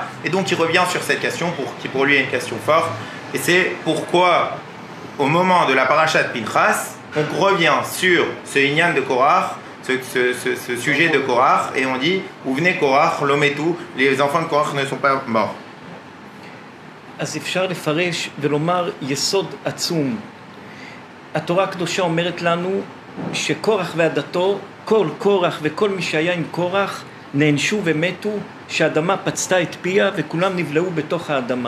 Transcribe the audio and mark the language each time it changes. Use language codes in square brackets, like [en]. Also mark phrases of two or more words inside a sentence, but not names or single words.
[fr] Et donc il revient sur cette question, qui pour lui est une question forte. Et c'est pourquoi, au moment de la paracha de Pinchas, on revient sur ce Inyan de Korach, ce sujet de Korach, et on dit où venez Korach, l'Ometu, les enfants de Korach ne sont pas morts. [he] אז אפשר לפרש ולומר יסוד עצום. התורה הקדושה אומרת לנו שקורח ועדתו, כל קורח וכל מי שהיה עם קורח נענשו ומתו, שהאדמה פצתה את פיה וכולם נבלעו בתוך האדמה.